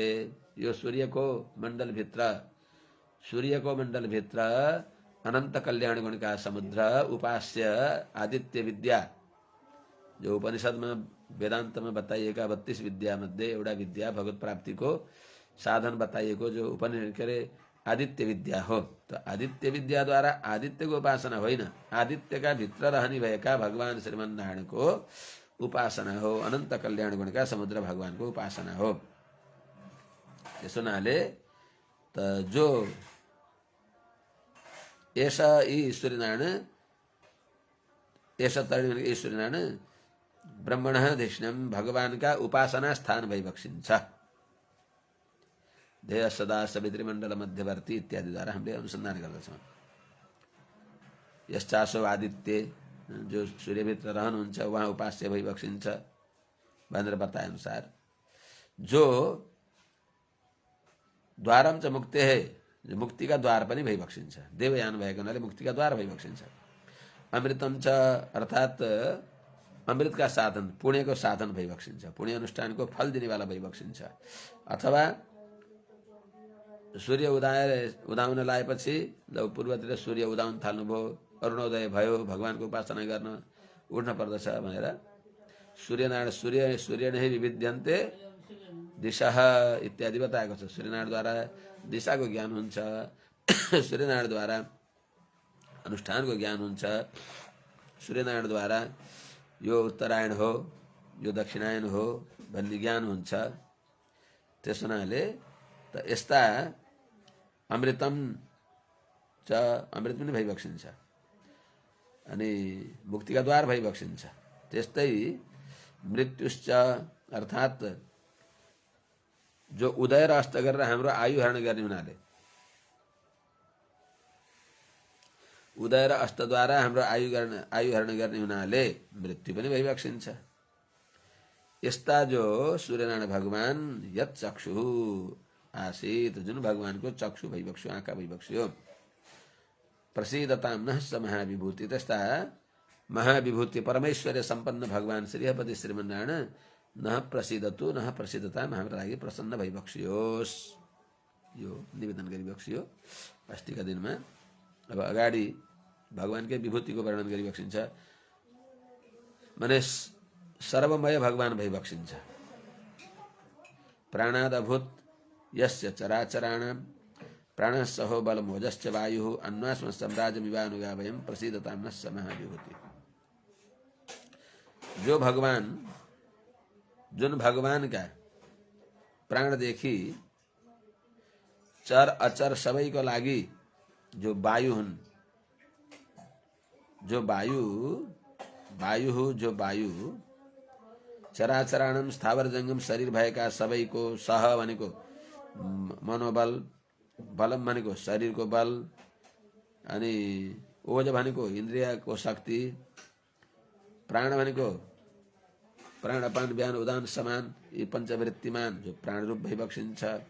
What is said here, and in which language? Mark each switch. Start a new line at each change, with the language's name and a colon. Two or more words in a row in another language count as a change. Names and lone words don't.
Nepali: यो सूर्यको मण्डलभित्र अनन्त कल्याण गुणका समुद्र उपास्य आदित्य विद्या, जो उपनिषदमा वेदान्तमा बताइएका 32 विद्या मध्ये एउटा विद्या भगवत प्राप्तिको साधन बताइएको जो आदित्य विद्या हो। तो आदित्य विद्याद्वारा आदित्यको उपासना होइन, आदित्यका भित्र रहने भएका भगवान श्रीमन नारायणको उपासना हो। अनन्त कल्याण गुणका समुद्र भगवानको उपासना हो। त्यसो हुनाले त जो यी सूर्यनारायण
Sanskrit: ब्रह्मण धिष्णम
Nepali: भगवानका उपासना स्थान भइबक्सिन्छ।
Sanskrit: देह सदा सवित्री मण्डल मध्यवर्ती
Nepali: इत्यादिद्वारा हामीले अनुसन्धान गर्दछौँ।
Sanskrit: यश्चासो आदित्य
Nepali: जो सूर्यभित्र रहनुहुन्छ उहाँ उपास्य भइबक्सिन्छ भनेर बताए अनुसार जो
Sanskrit: द्वारम च मुक्ते
Nepali: है, जो मुक्तिका द्वार पनि भइबक्सिन्छ। देवयान भएको हुनाले मुक्तिका द्वार भइबक्सिन्छ।
Sanskrit: अमृतम च
Nepali: अर्थात् अमृतका साधन पुण्यको साधन भइबक्सिन्छ, पुण्य अनुष्ठानको फल दिनेवाला भइबक्सिन्छ। अथवा सूर्य उदाउन लागेपछि जब पूर्वतिर सूर्य उदाउन थाल्नुभयो, अरुणोदय भयो, भगवानको उपासना गर्न उठ्न पर्दछ भनेर सूर्यनारायण
Sanskrit: सूर्य नै विविध्यन्ते दिशा
Nepali: इत्यादि बताएको छ। सूर्यनारायणद्वारा दिशाको ज्ञान हुन्छ, सूर्यनारायणद्वारा अनुष्ठानको ज्ञान हुन्छ, सूर्यनारायणद्वारा यो उत्तरायण हो यो दक्षिणायन हो भन्ने ज्ञान हुन्छ। त्यस हुनाले त यस्ता
Sanskrit: अमृतम च
Nepali: अमृत पनि भइबक्सिन्छ अनि मुक्तिका द्वार भइबक्सिन्छ। त्यस्तै मृत्युश्च अर्थात् जो उदय र अस्त गरेर हाम्रो आयु हरण गर्ने हुनाले, उदय र अस्तद्वारा हाम्रो आयु हरण गर्ने हुनाले मृत्यु पनि भइबक्सिन्छ। यस्ता जो सूर्यनारायण भगवान
Sanskrit: यत चक्षु आसीत
Nepali: जुन भगवानको चक्षु भइबक्स्यो, आँखा भइबक्स्यो,
Sanskrit: प्रसिद्धताम नः स महाविभूति,
Nepali: त्यस्ता महाविभूति परमेश्वर्य सम्पन्न भगवान श्रीहपति श्रीमन्नारायण
Sanskrit: नः प्रसिद्धतु नः प्रसिद्धताम
Nepali: हाम्रो लागि प्रसन्न भइबक्सियोस्। यो निवेदन गरिबक्सियो अस्तिका दिनमा। अब अगाडि भगवानकै विभूतिको वर्णन गरिबक्सिन्छ। माने सर्वमय भगवान भइबक्सिन्छ।
Sanskrit: प्राणादभूत यस्य चराचराणां प्राणस्सहो बलमोजश्च वायुः अन्वास्म सम्राजमिवानुगा वयं प्रसीदतां नः स महाविभूति।
Nepali: जो भगवान जुन भगवानका प्राणदेखि चर अचर सबैको लागि जो वायु हुन्, जो वायु चराचराणम स्थावर जंगम शरीर भएका सबैको सह भनेको मनोबल, बलम भनेको शरीरको बल, अनि ओज भनेको इन्द्रियको शक्ति, प्राण भनेको प्राणपान व्यान उदान समान, यी पञ्चवृत्तिमान जो प्राण रूप भई बक्सिन्छ,